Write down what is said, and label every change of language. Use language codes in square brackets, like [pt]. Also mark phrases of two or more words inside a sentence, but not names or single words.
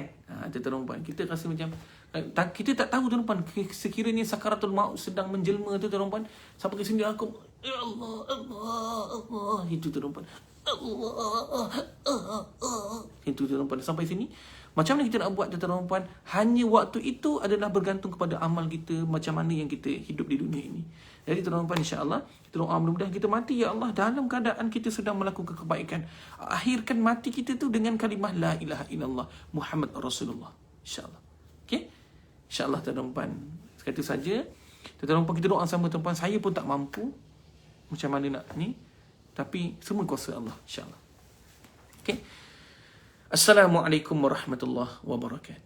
[ms] Tuan-tuan perempuan, kita rasa macam kita tak tahu tuan-tuan perempuan, sekiranya sakaratul maut sedang menjelma, tuan-tuan perempuan, sampai ke sini aku [ar] يا الله, [ms] itu tuan-tuan perempuan, itu tuan-tuan, sampai sini macam mana kita nak buat tuan-tuan perempuan? Hanya waktu itu adalah bergantung kepada amal kita, macam mana yang kita hidup di dunia ini. Jadi tuan-tuan perempuan, insya-Allah kita doa mudah-mudahan kita mati [ar] يا الله [ms] dalam keadaan kita sedang melakukan kebaikan. Akhirkan mati kita tu dengan kalimah [ar] لا إله إلا الله محمد رسول الله, [ms] insya-Allah. Okey, insya-Allah tuan-tuan perempuan, sekali saja tuan-tuan perempuan, kita doa sama tuan-tuan. Saya pun tak mampu macam mana nak ni, tapi semua kuasa Allah, insya-Allah. Okey. [ar] السلام عليكم ورحمة الله وبركاته.